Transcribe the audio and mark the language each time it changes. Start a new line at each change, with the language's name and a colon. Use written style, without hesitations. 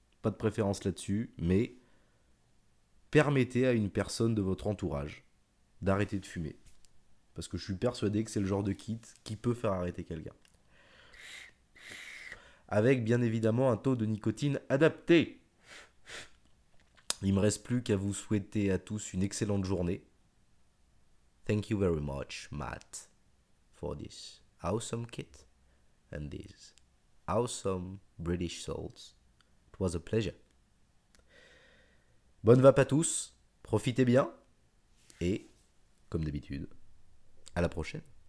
French: Pas de préférence là-dessus, mais permettez à une personne de votre entourage d'arrêter de fumer. Parce que je suis persuadé que c'est le genre de kit qui peut faire arrêter quelqu'un. Avec bien évidemment un taux de nicotine adapté. Il ne me reste plus qu'à vous souhaiter à tous une excellente journée.
English: Thank you very much, Matt, for this awesome kit and these awesome British salts. It was a pleasure.
French: Bonne vape à tous, profitez bien et, comme d'habitude, à la prochaine.